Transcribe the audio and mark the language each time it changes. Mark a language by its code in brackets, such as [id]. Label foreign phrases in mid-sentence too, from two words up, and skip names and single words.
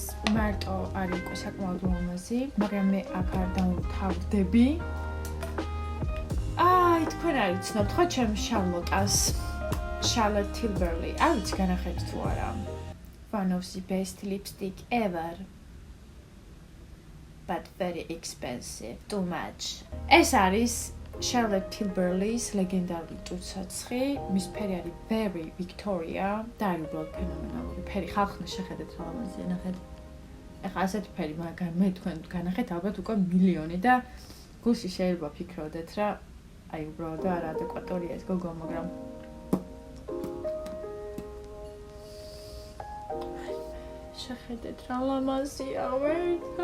[ka] მარტო არის უკვე საკმაოდ ლამაზი, მაგრამ მე აქ არ დავთავდები. თქვენ არ იცნობთ ხო ჩემს შარლოტას, Charlotte Tilbury. არ ვიცი განახედეთ თუ არა. [en] One of the best lipstick ever. But very expensive. Too much. [ka] ეს არის Charlotte Tilbury's ლეგენდარული ტუჩსაცხი, მის ფერი არის very Victoria და არის უბრალოდ ფენომენალური ფერი. ხალხმა შეხედეთ რა ლამაზია, ნახეთ. ეხლა ასეთი ფერი მაგრამ მე თქვენ განახეთ ალბათ უკვე მილიონი და გულში შეიძლება ფიქრობდეთ რა აი უბრალოდ არაადეკვატორია ეს გოგო, მაგრამ შეხედეთ რა ლამაზია ვერთ.